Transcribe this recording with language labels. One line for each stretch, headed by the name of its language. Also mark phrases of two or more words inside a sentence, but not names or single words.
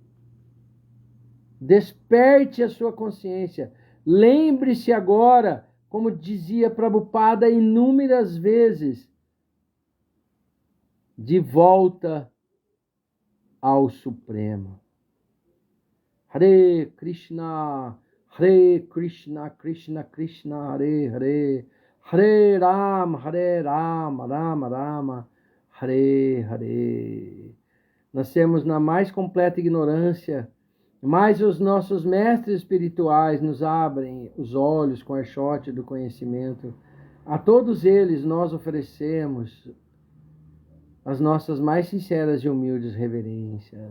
Portuguese: Desperte a sua consciência. Lembre-se agora, como dizia Prabhupada inúmeras vezes, de volta ao Supremo.
Sanskrit: हरे कृष्ण, कृष्ण कृष्ण, हरे हरे, हरे राम, राम राम, हरे हरे.
Portuguese: Nascemos na mais completa ignorância, mas os nossos mestres espirituais nos abrem os olhos com a archote do conhecimento. A todos eles nós oferecemos as nossas mais sinceras e humildes reverências.